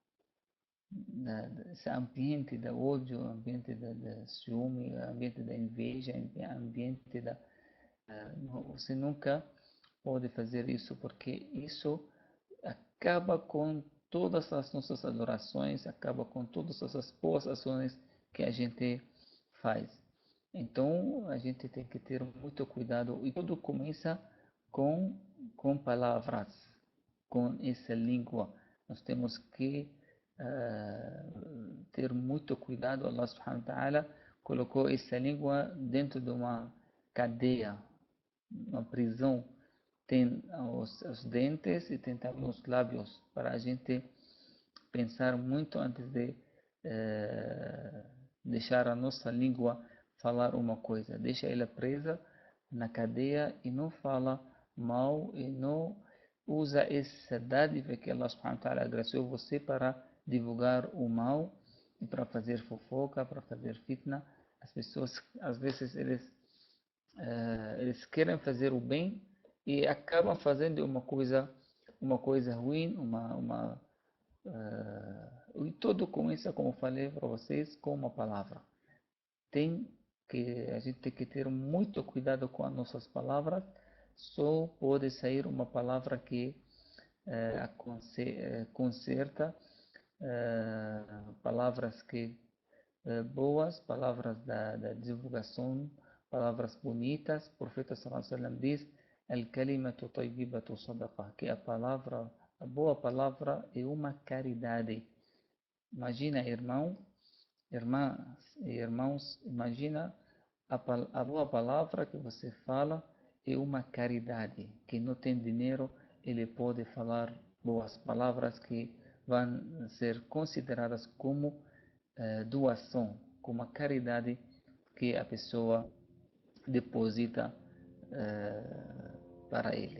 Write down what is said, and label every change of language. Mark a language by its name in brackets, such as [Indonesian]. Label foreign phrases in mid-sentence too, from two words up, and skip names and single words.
[Portuguese] esse ambiente da ódio, ambiente da ciúme, ambiente da inveja, ambiente você nunca pode fazer isso, porque isso acaba com todas as nossas adorações, acaba com todas essas boas ações que a gente faz. Então a gente tem que ter muito cuidado e tudo começa com, com palavras, com essa língua. Nós temos que ter muito cuidado. [Arabic] الله سبحانه وتعالى [Portuguese] colocou essa língua dentro de uma cadeia, uma prisão. Tem os dentes e tem também os lábios para a gente pensar muito antes de deixar a nossa língua falar uma coisa. Deixa ela presa na cadeia e não fala mal e não usa essa dádiva que [Arabic] الله سبحانه وتعالى [Portuguese] agraciou você para divulgar o mal e para fazer fofoca, para fazer fitna. As pessoas, às vezes, eles querem fazer o bem e acabam fazendo uma coisa ruim, e tudo começa, como falei para vocês, com uma palavra. A gente tem que ter muito cuidado com as nossas palavras. Só pode sair uma palavra que conserta, palavras que boas, palavras da divulgação, palavras bonitas. O profeta [Arabic] صلى الله عليه وسلم diz: "الكلمة الطيبة صدقة", [Portuguese] que a boa palavra é uma caridade. Imagina, irmãs e irmãos, imagina a boa palavra que você fala é uma caridade. Quem não tem dinheiro, ele pode falar boas palavras que vão ser consideradas como doação, como a caridade que a pessoa deposita para ele.